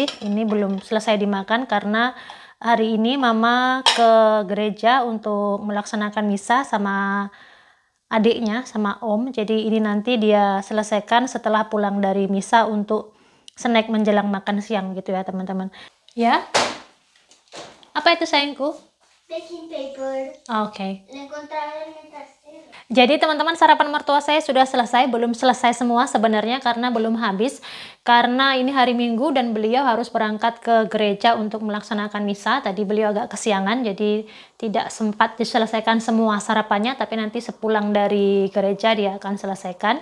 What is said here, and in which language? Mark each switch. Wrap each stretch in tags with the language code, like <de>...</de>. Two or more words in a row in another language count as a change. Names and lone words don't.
<id>Ini belum selesai dimakan karena hari ini mama ke gereja untuk melaksanakan misa sama adiknya, sama om. Jadi ini nanti dia selesaikan setelah pulang dari misa untuk snack menjelang makan siang gitu ya teman-teman. Ya, apa itu sayangku?</id> <en>baking paper.</en> <id>Oke.</id> <es>La encontraron en el trastero.</es> <id>Jadi teman-teman, sarapan mertua saya sudah selesai, belum selesai semua sebenarnya karena belum habis. Karena ini hari Minggu dan beliau harus berangkat ke gereja untuk melaksanakan misa. Tadi beliau agak kesiangan, jadi tidak sempat diselesaikan semua sarapannya, tapi nanti sepulang dari gereja dia akan selesaikan.</id>